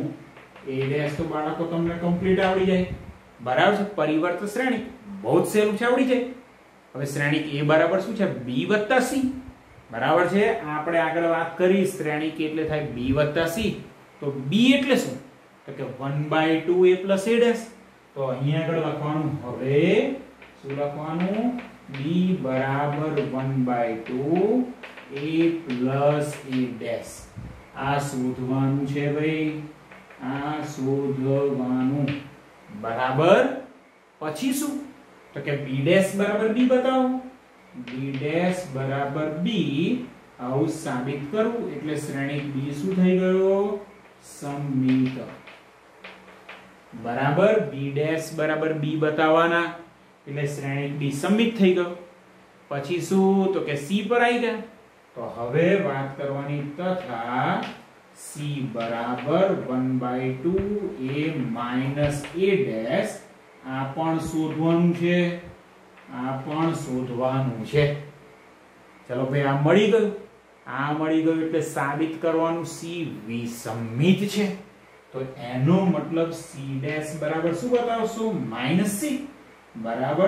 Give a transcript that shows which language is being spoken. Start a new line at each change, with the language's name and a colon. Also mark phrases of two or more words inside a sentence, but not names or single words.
English: A dash
Gujarati: તો બાળકો તમને કમ્પ્લીટ આવડી જાય. બરાબર છે. પરિવર્ત શ્રેણિક બહુ જ સહેલું છે આવડી જાય. હવે શ્રેણિક a બરાબર શું છે b વત્તા c બરાબર છે. આપણે આગળ વાત કરી શ્રેણિક એટલે થાય b વત્તા c. તો b એટલે શું તો કે 1/2
English: a plus a dash.
Gujarati: તો અહીંયા આગળ લખવાનું હવે શું લખવાનું b બરાબર 1/2
English: a plus a dash.
Gujarati: આ શોધવાનું છે ભાઈ, આ શોધવાનું બરાબર. પછી શું તો કે
English: b dash
Gujarati: બરાબર b બતાવો,
English: b dash
Gujarati: બરાબર b. આવું સાબિત કરવું એટલે શ્રેણિક b શું થઈ ગયો સમમિત બરાબર.
English: b dash
Gujarati: બરાબર b બતાવવાના એટલે શ્રેણિક b સમમિત થઈ ગયો. પછી શું તો કે c પર આવી ગયા. તો હવે વાત કરવાની તથા c બરાબર 1/2
English: a minus a dash.
Gujarati: આ પણ શોધવાનું છે, આ પણ શોધવાનું છે. ચલો ભાઈ આ મળી ગયું, આ મળી ગયું એટલે સાબિત કરવાનું c વિસમિત છે. તો એનો મતલબ
English: c dash
Gujarati: બરાબર શું બતાવશો માઈનસ c બરાબર.